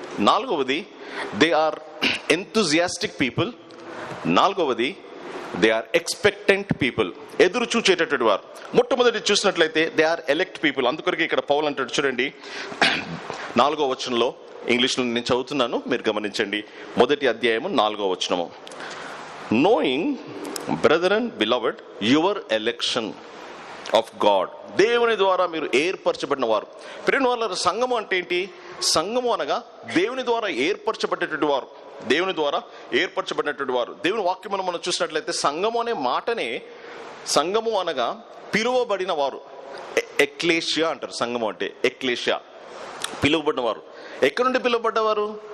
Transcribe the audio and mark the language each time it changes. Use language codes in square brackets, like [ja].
[en] నాలుగవది, they are enthusiastic people. నాలుగవది, they are expectant people, [te] ఎదురు చూచేటటువంటి వారు. మొట్టమొదటి చూసినట్లయితే [en] They are elect people. [te] అందుకొరకు ఇక్కడ పౌలు అంటాడు చూడండి 4వ వచనంలో, ఇంగ్లీష్లో నేను చదువుతున్నాను, మీరు గమనించండి. 1వ అధ్యాయము 4వ వచనము. [en] Knowing, brethren, beloved, your election of God. [te] దేవుని ద్వారా మీరు ఏర్పరచబడిన వారు. ప్రియమైన వాళ్ళ సంఘము అంటే ఏంటి? సంఘము అనగా దేవుని ద్వారా ఏర్పరచబడినటువంటి వారు, దేవుని ద్వారా ఏర్పరచబడినటువంటి వారు. దేవుని వాక్యమును మనం చూసినట్లయితే సంఘము అనే మాటనే, సంఘము అనగా పిలువబడిన వారు, ఎక్లేషియా అంటారు. సంఘము అంటే ఎక్లేషియా, పిలువబడిన వారు. ఎక్కడి నుండి పిలువబడ్డవారు?